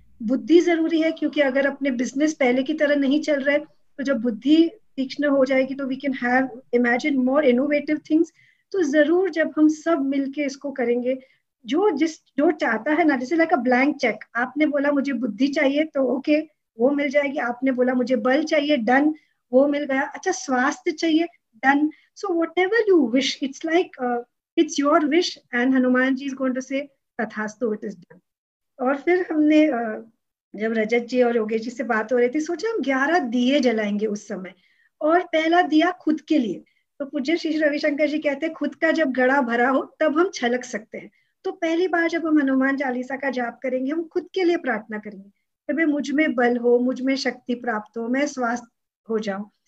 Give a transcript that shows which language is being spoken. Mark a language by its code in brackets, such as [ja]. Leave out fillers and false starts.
[hi] बुद्धि जरूरी है क्योंकि अगर अपने बिजनेस पहले की तरह नहीं चल रहा है तो जब बुद्धि तीक्ष्ण हो जाएगी तो we can have imagine more innovative things. तो जरूर जब हम सब मिलके इसको करेंगे, जो चाहता है ना, जैसे लाइक अ ब्लैंक चेक, आपने बोला मुझे बुद्धि चाहिए तो ओके वो मिल जाएगी, आपने बोला मुझे बल चाहिए, डन, वो मिल गया। अच्छा स्वास्थ्य चाहिए, done. [en] So whatever you wish, it's like it's your wish, and Hanuman ji is going to say tathastu, it is done. [hi] और फिर हमने जब रजत जी और योगेश जी से बात हो रही थी सोचा हम 11 दिए जलाएंगे उस समय। और पहला दिया खुद के लिए। तो पूज्य श्री रविशंकर जी कहते हैं खुद का जब घड़ा भरा हो तब हम छलक सकते हैं। तो पहली बार जब हम हनुमान चालीसा का जाप करेंगे हम खुद के लिए प्रार्थना करेंगे कि भाई मुझ में बल हो, मुझ में शक्ति प्राप्त हो, मैं स्वस्थ हो जाऊं।